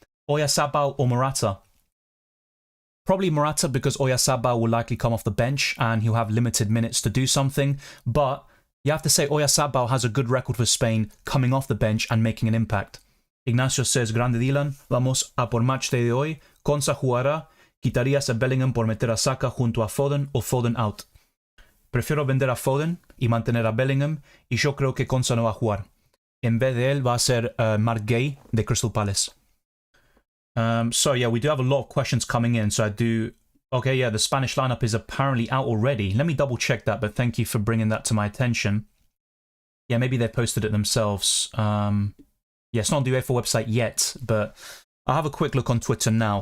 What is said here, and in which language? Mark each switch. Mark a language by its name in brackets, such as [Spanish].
[English] Oyarzabal or Morata? Probably Morata, because Oyarzabal will likely come off the bench and he'll have limited minutes to do something. But you have to say Oyarzabal has a good record for Spain coming off the bench and making an impact. Ignacio says, [Spanish] Grande Dylan, vamos a por Matchday de hoy. Konsa jugará. ¿Quitarías a Bellingham por meter a Saka junto a Foden o Foden out? Prefiero vender a Foden y mantener a Bellingham, y yo creo que Konsa no va a jugar. En vez de él va a ser Mark Gay de Crystal Palace. [English] So yeah, we do have a lot of questions coming in. So I do... Okay, yeah, the Spanish lineup is apparently out already. Let me double check that, but thank you for bringing that to my attention. Yeah, maybe they posted it themselves. Yeah, it's not on the UEFA website yet, but I'll have a quick look on Twitter now.